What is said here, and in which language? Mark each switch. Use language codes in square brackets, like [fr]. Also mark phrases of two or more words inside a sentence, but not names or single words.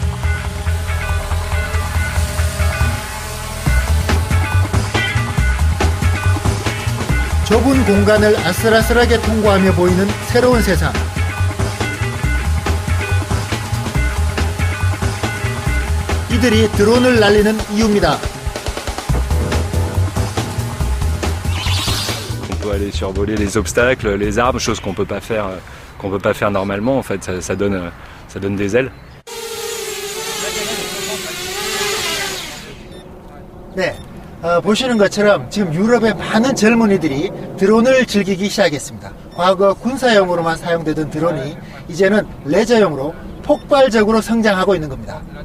[ko] 좁은 공간을 아슬아슬하게 통과하며 보이는 새로운 세상. 이들이 드론을 날리는 이유입니다. [fr] On peut aller survoler les obstacles, les arbres, choses qu'on peut pas faire normalement. En fait, ça donne des ailes. [ko] 네, 보시는 것처럼 지금 유럽의 많은 젊은이들이 드론을 즐기기 시작했습니다. 과거 군사용으로만 사용되던 드론이 이제는 레저용으로 폭발적으로 성장하고 있는 겁니다.